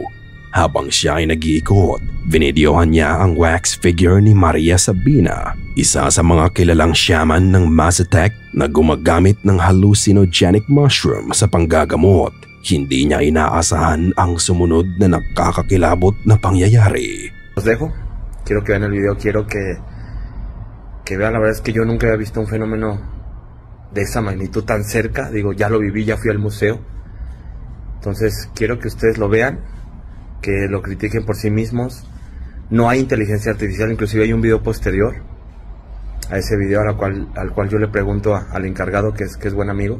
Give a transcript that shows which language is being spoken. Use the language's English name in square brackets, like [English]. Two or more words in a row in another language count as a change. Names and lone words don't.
[Filipino] Habang siya ay nag-iikot, binidyohan niya ang [English] wax figure [Filipino] ni Maria Sabina, isa sa mga kilalang shaman ng Mazatec na gumagamit ng [English] hallucinogenic mushroom [Filipino] sa panggagamot. Hindi niya inaasahan ang sumunod na nakakakilabot na pangyayari. [Spanish] Los dejo. Quiero que vean el video, quiero que vean, la verdad es que yo nunca había visto un fenómeno de esa magnitud tan cerca. Digo, ya lo viví, ya fui al museo. Entonces, quiero que ustedes lo vean, que lo critiquen por sí mismos. No hay inteligencia artificial, inclusive hay un video posterior a ese video al cual yo le pregunto al encargado, que es buen amigo.